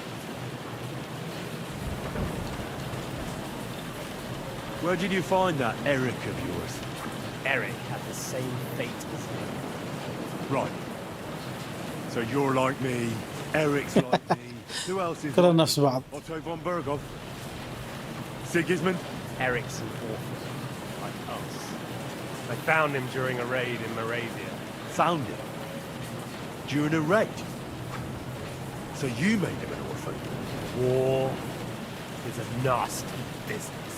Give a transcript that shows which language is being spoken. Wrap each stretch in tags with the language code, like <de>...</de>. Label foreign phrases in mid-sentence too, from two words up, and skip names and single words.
<en>Where did you find that Eric of yours? Eric had the same fate as me. Right. So you're like me, Eric's like me. Who else is</en> <ar>كلنا نفس بعض.</ar> <en>Otto von Berghoff? Sigismund? Eric's an orphan, like us. I found him during a raid in Moravia. Found him? During a raid? So you made him an orphan? War is a nasty business.</en>